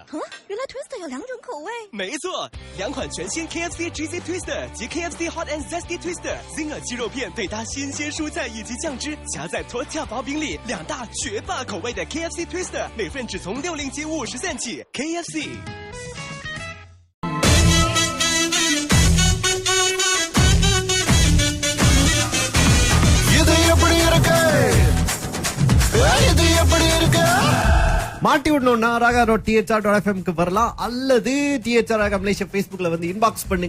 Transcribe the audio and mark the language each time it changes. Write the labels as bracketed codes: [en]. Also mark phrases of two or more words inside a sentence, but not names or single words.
[zh] 原来 Twister 有2种口味。没错，2款全新 KFC Cheesy Twister 及 KFC Hot and Zesty Twister。Zinger 鸡肉片配搭新鲜蔬菜以及酱汁，夹在tortilla薄饼里，2大绝霸口味的 KFC Twister， 每份只从60.50 起。KFC。 [ta] மாட்டி விடணும்னா raga.thr.fm வரலாம், அல்லது THR Raga Malaysia Facebookல வந்து இன்பாக்ஸ் பண்ணுங்க.